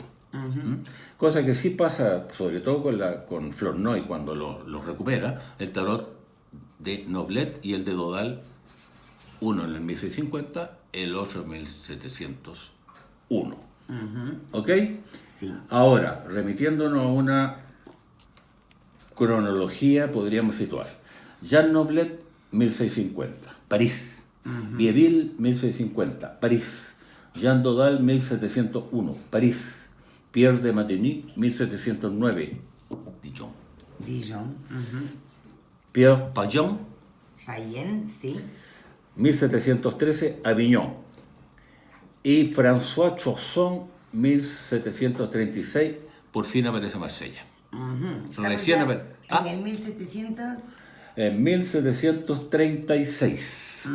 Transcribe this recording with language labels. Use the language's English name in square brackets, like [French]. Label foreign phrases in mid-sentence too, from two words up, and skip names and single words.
[Spanish] Cosa que sí pasa, sobre todo con Flournoy, cuando lo recupera, el tarot de Noblet y el de Dodal, uno en el 1650, el otro en 1701. ¿Ok? Sí. Ahora, remitiéndonos a una cronología, podríamos situar Jean Noblet, 1650, París. Bieville, 1650, París. Jean Dodal, 1701, París. Pierre de Matigny, 1709, Dijon. Pierre Payen, sí. 1713, Avignon. Y François Chausson, 1736, por fin aparece Marsella. Recién aparece. ¿En el 1700? En 1736.